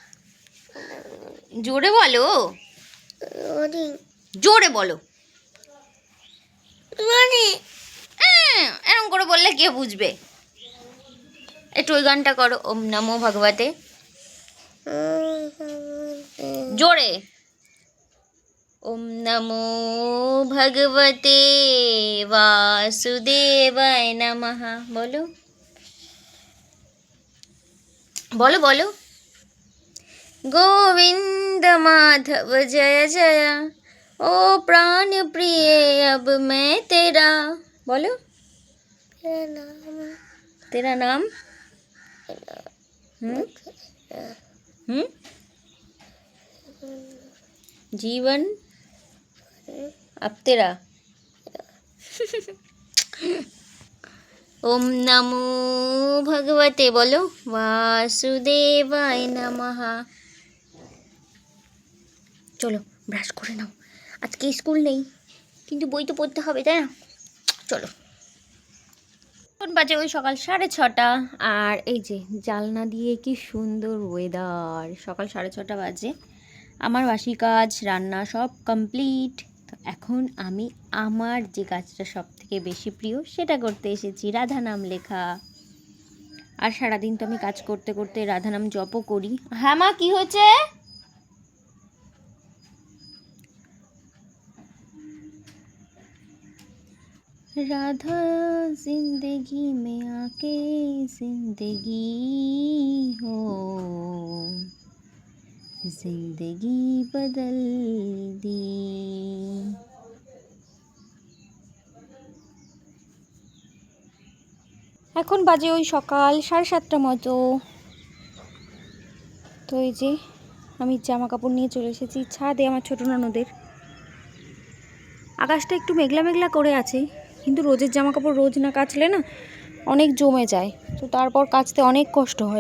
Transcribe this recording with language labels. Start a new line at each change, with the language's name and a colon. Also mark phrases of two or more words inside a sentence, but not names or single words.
Bangla: জোরে বলো, জোরে বলো। এরকম করে বললে কে বুঝবে? একটু ওই গানটা করো,
Sanskrit: ওম নমো ভগবতে,
Bangla: জোরে।
Sanskrit: ওম নমো ভগবতে বাসুদেবায় নমঃ,
Bangla: বলো বলো বলো।
Hindi: गोविंद माधव जय जय, ओ प्राण प्रिय अब मैं तेरा, बोलो तेरा नाम हम्म जीवन अब तेरा।
Sanskrit: ओम नमो भगवते बोलो वासुदेवाय नमः।
Bangla: চলো ব্রাশ করে নাও, আজকে স্কুল নেই কিন্তু বই তো পড়তে হবে, তাই না? চলো। এখন বাজে ওই সকাল 6:30, আর এই যে জানলা দিয়ে কি সুন্দর ওয়েদার, সকাল 6:30 বাজে। আমার বাসি কাজ রান্না সব কমপ্লিট। তো এখন আমি আমার যে কাজটা সব থেকে বেশি প্রিয় সেটা করতে এসেছি, রাধা নাম লেখা। আর সারাদিন তো আমি কাজ করতে করতে রাধা নাম জপও করি। হ্যাঁ মা, কি হয়েছে?
Hindi: राधा जिंदगी में आके जिंदगी हो, जिंदगी बदल दी।
Bangla: এখন বাজে ওই সকাল 7:30 মতো। তো এই যে আমি জামা কাপড় নিয়ে চলে এসেছি ছাদে আমার ছোটো ননদের। আকাশটা একটু মেঘলা মেঘলা করে আছে, কিন্তু রোজের জামা কাপড় রোজ না কাচলে না অনেক জমে যায়, তো তারপর কাচতে অনেক কষ্ট হয়।